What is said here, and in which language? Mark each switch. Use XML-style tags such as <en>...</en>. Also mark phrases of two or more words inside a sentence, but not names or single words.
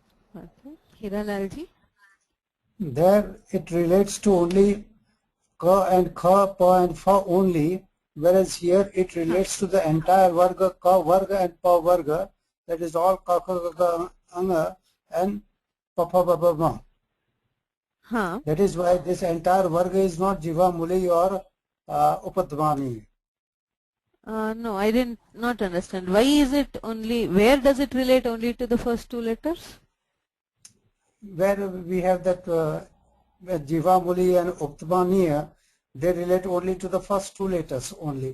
<en>Hiranalji? There it relates to only ka and kha, pa and fa only, whereas here it relates to the entire varga, ka varga and pa varga, that is all ka ka ka ka anga and pa pa pa pa ma. That is why this entire varga is not jiva muli or upadmani. No, I did not understand. Why is it only, where does it relate only to the first two letters? Where we have that jiva muli and upadmani, they relate only to the first two letters only.</en>